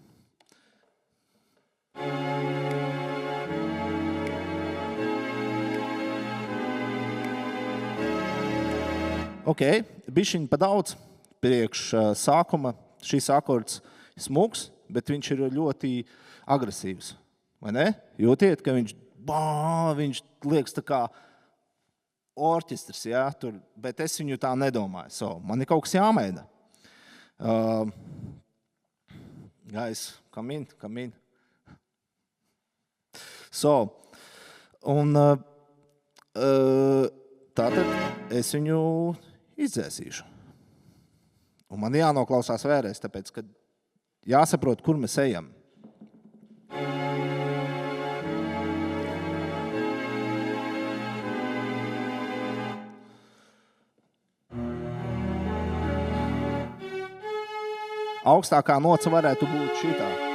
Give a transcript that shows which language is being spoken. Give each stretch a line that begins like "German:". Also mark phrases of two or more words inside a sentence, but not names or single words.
Latvian: Ok, bišķiņ pa daudz priekš sākuma. Šis akords smuks, bet viņš ir ļoti agresīvs. Vai ne? Jūtiet, ka viņš liekas tā kā orķestris, jā, tur, bet es viņu tā nedomāju. So, man ir kaut kas jāmēģina.
English: Guys, come in.
Latvian: So, un tātad es viņu izdzēsīšu. Un man jānoklausās vēlreiz, tāpēc, ka jāsaprot, kur mēs ejam. Augstākā noca varētu būt šitā.